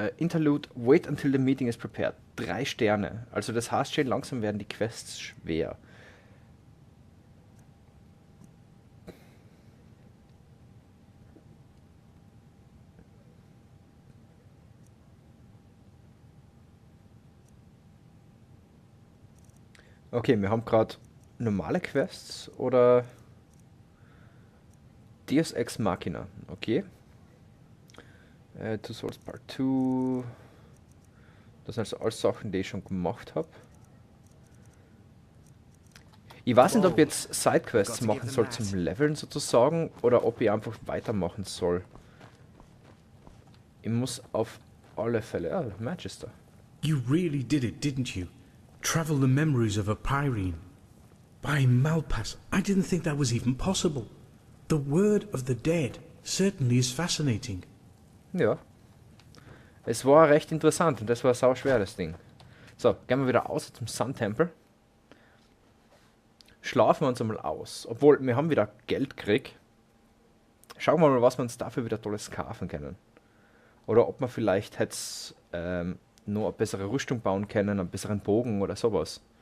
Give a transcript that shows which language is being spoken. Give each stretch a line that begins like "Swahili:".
English: Interlude, wait until the meeting is prepared.
German: 3 Sterne. Also das heißt schon, langsam werden die Quests schwer. Okay, wir haben gerade normale Quests oder Deus Ex Machina. Okay. Two Souls Part 2. Das sind also alles Sachen, die ich schon gemacht habe. Ich weiß nicht, ob ich jetzt Sidequests machen soll zum Leveln sozusagen oder ob ich einfach weitermachen soll. Ich muss auf alle Fälle... Ah, Magister.
English: You really did it, didn't you? Travel the memories of a Pyrene. By Malpass, I didn't think that was even possible. The word of the dead certainly is fascinating.
German: Ja. Es war recht interessant und das war sau schwer, das Ding. So, gehen wir wieder aus zum Sun Temple. Schlafen wir uns einmal aus. Obwohl, wir haben wieder Geld gekriegt. Schauen wir mal, was wir uns dafür wieder Tolles kaufen können. Oder ob wir vielleicht jetzt noch eine bessere Rüstung bauen können, einen besseren Bogen oder sowas.